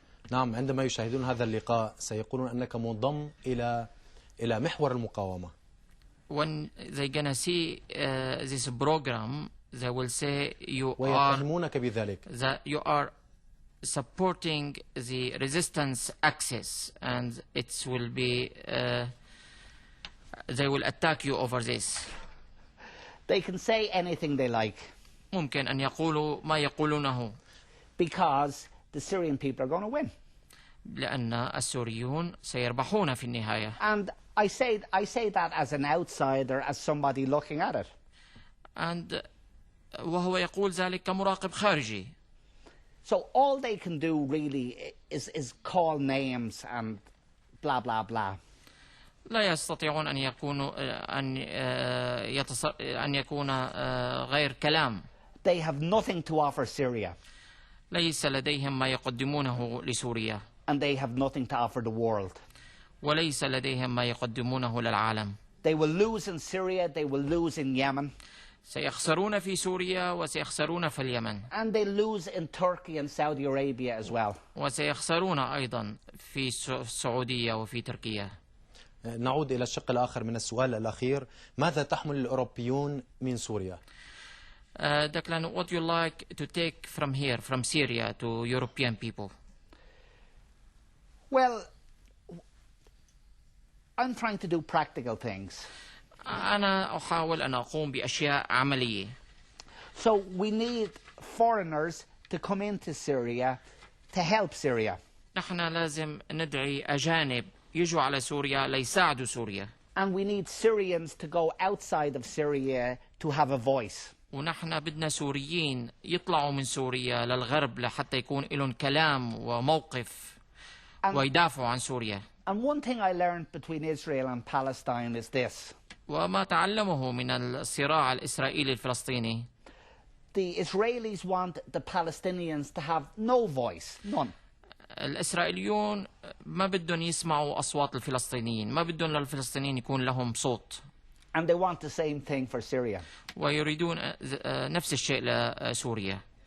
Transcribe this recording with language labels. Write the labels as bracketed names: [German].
[Arabic] نعم، عندما يشاهدون هذا اللقاء سيقولون أنك منضم إلى محور المقاومة. [English] When they're gonna see this program, they will say [Arabic] ويتهمونك بذلك. [English] You are supporting the resistance axis, and it will be they will attack you over this. They can say anything they like. [Arabic] ممكن أن يقولوا ما يقولونه. [English] Because the Syrian people are going to win. [Arabic] لأن السوريون سيربحون في النهاية. [English] And I say that as an outsider, as somebody looking at it. [Arabic] And وهو يقول ذلك كمراقب خارجي. [English] So all they can do really is call names and blah blah blah. [Arabic] لا يستطيعون أن يكونوا أن يكون غير كلام. [English] They have nothing to offer Syria. [Arabic] ليس لديهم ما يقدمونه لسوريا. [English] And they have nothing to offer the world. [Arabic] وليس لديهم ما يقدمونه للعالم. [English] They will lose in Syria, they will lose in Yemen. [Arabic] سيخسرون في سوريا وسيخسرون في اليمن. [English] And they lose in Turkey and Saudi Arabia as well. [Arabic] وسيخسرون أيضا في السعودية وفي تركيا. نعود إلى الشق الآخر من السؤال الأخير، ماذا تحمل الأوروبيون من سوريا؟ [English] Declan, what you like to take from here, from Syria to European people? Well, I'm trying to do practical things. [Arabic] أنا أحاول أن أقوم بأشياء عملية. [English] So we need foreigners to come into Syria to help Syria. [Arabic] نحن لازم ندعي أجانب يجوا على سوريا ليساعدوا سوريا. [English] And we need Syrians to go outside of Syria to have a voice. [Arabic] ونحن بدنا سوريين يطلعوا من سوريا للغرب لحتى يكون لهم كلام وموقف ويدافعوا عن سوريا. [English] And one thing I learned between Israel and Palestine is this. [Arabic] وما تعلمه من الصراع الإسرائيلي الفلسطيني. [English] The Israelis want the Palestinians to have no voice, none. [Arabic] الإسرائيليون ما بدهم يسمعوا أصوات الفلسطينيين، ما بدهم للفلسطينيين يكون لهم صوت. [English] And they want the same thing for Syria. [Arabic] ويريدون نفس الشيء لسوريا.